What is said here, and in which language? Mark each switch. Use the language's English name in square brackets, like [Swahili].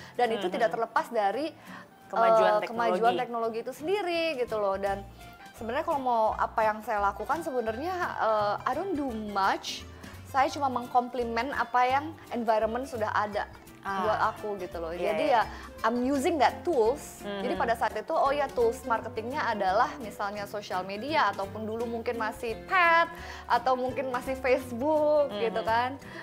[Indonesian] Dan itu tidak terlepas dari kemajuan teknologi itu sendiri gitu loh. Dan sebenarnya kalau mau apa yang saya lakukan sebenarnya [English] I don't do much. [Indonesian] Saya cuma mengkomplimen apa yang environment sudah ada buat aku gitu loh. Jadi [English] I'm using that tools. [Indonesian] Jadi pada saat itu tools marketingnya adalah misalnya social media, ataupun dulu mungkin masih pet, atau mungkin masih Facebook gitu kan.